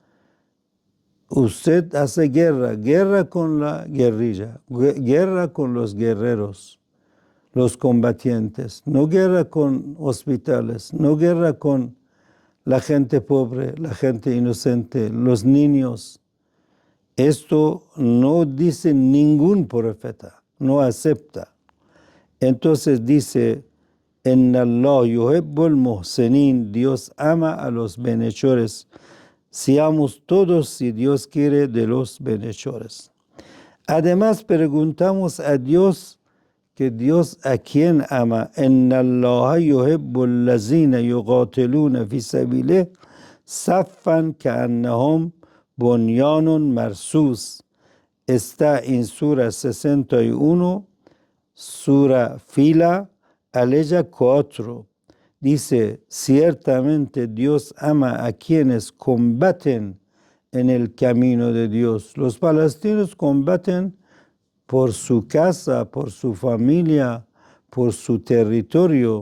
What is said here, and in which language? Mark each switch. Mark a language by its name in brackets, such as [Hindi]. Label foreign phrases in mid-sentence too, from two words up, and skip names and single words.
[Spanish] Usted hace guerra con la guerrilla, guerra con los guerreros, los combatientes, no guerra con hospitales, no guerra con la gente pobre, la gente inocente, los niños. Esto no dice ningún profeta, no acepta. Entonces dice, [Arabic] إن الله يحب المحسنين, [Spanish] Dios ama a los bienhechores. Seamos todos, si Dios quiere, de los bienhechores. Además, preguntamos a Dios, que Dios a quien ama. [Arabic] إن الله يحب الذين يقاتلون في سبيله صفا كأنهم بنيان مرصوص. [Spanish] Está en Sura 61, Sura Fila, aleya 4. Dice, ciertamente Dios ama a quienes combaten en el camino de Dios. Los palestinos combaten por su casa, por su familia, por su territorio.